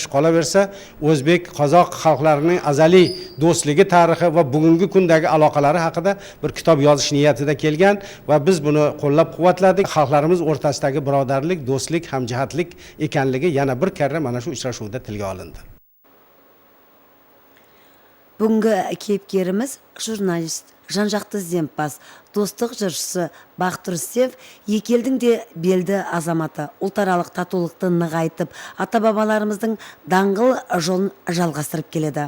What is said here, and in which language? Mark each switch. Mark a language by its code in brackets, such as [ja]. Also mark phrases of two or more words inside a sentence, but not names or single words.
[uz] Qolaversa o'zbek qozoq xalqlarining azaliy do'stligi tarixi va bugungi kundagi aloqalari haqida bir kitob yozish niyatida kelgan va biz buni qo'llab-quvvatladik. Xalqlarimiz o'rtasidagi birodarlik, do'stlik, hamjihatlik ekanligi yana bir karra mana shu uchrashuvda tilga olindi. [kk] Бүгінгі кейіпкерimiz jurnalist, жан-жақты ізденімпаз, достық жыршысы Бақыт Рүстемов екі елдің де белді азаматы, ұлтаралық татулықты нығайтып, ата-бабаларымыздың даңғыл жолын жалғастырып келеді.